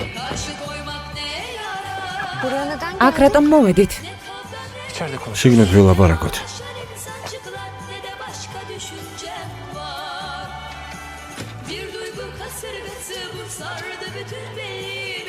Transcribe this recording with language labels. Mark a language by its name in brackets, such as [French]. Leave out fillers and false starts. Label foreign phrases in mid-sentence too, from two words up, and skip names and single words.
[Turkish] Karşı koymak ne yarar? Buraya neden [Georgian] აქ რატომ მოვედით? [Turkish] İçeride konuş. [Georgian] შიგნით ვილაპარაკოთ. [Turkish] Saçıklar ne de başka düşüncem var. Bir duygu kasırgası bu sardı bütün beynimi.